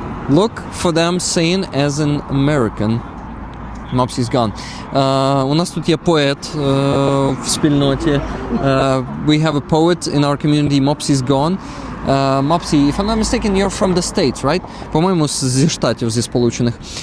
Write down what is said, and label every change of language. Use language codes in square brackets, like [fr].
[en] Look for them saying as an American. Mopsy's gone. [uk] У нас тут є поет в спільноті. [en] We have a poet in our community. Mopsy's gone. Mopsy, if I'm not mistaken, you're from the States, right? [uk] По-моєму, зі Штатів, зі Сполучених.